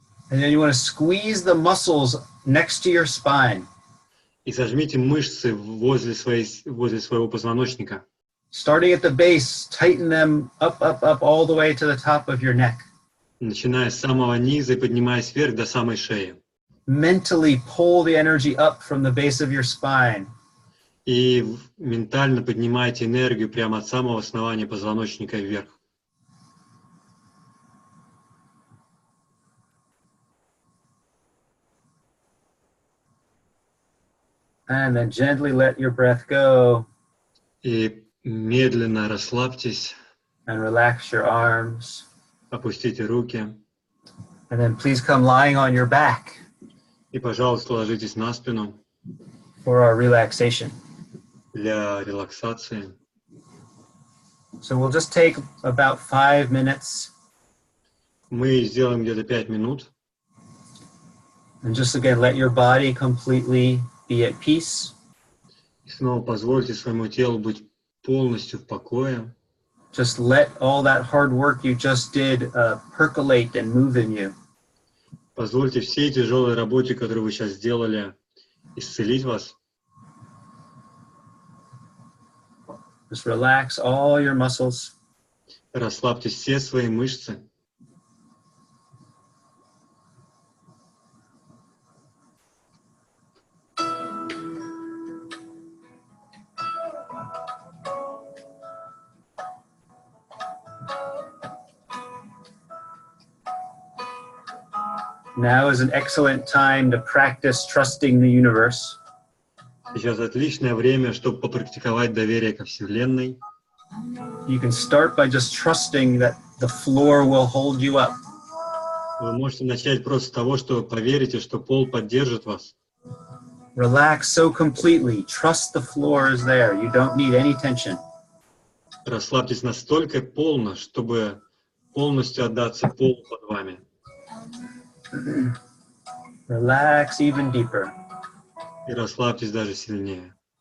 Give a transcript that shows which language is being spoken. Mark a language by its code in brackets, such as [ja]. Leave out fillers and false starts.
[en] And then you want to squeeze the muscles next to your spine. [ru] И сожмите мышцы возле своего позвоночника. [en] Starting at the base, tighten them up, up, up, all the way to the top of your neck. [ru] Начиная с самого низа и поднимаясь вверх до самой шеи. [en] Mentally pull the energy up from the base of your spine. [ru] И ментально поднимайте энергию прямо от самого основания позвоночника вверх. [en] And then gently let your breath go. [ru] И медленно расслабьтесь. [en] And relax your arms. [ru] Опустите руки. [en] And then please come lying on your back. [ru] И, пожалуйста, ложитесь на спину. [en] For our relaxation. [ru] Для релаксации. [en] So we'll just take about 5 minutes. [ru] Мы сделаем где-то 5 минут. [en] And just again, let your body completely be at peace. [ru] И снова позвольте своему телу быть полностью в покое. [en] Just let all that hard work you just did percolate and move in you. [ru] Позвольте всей тяжелой работе, которую вы сейчас сделали, исцелить вас. [en] Just relax all your muscles. [ru] Расслабьте все свои мышцы. [en] Now is an excellent time to practice trusting the universe. [ru] Сейчас отличное время, чтобы попрактиковать доверие ко Вселенной. [en] You can start by just trusting that the floor will hold you up. [ru] Вы можете начать просто с того, что поверите, что пол поддержит вас. [en] Relax so completely. Trust the floor is there. You don't need any tension. [ru] Расслабьтесь настолько полно, чтобы полностью отдаться полу под вами. [en] Relax even deeper. [ru] И расслабьтесь даже сильнее.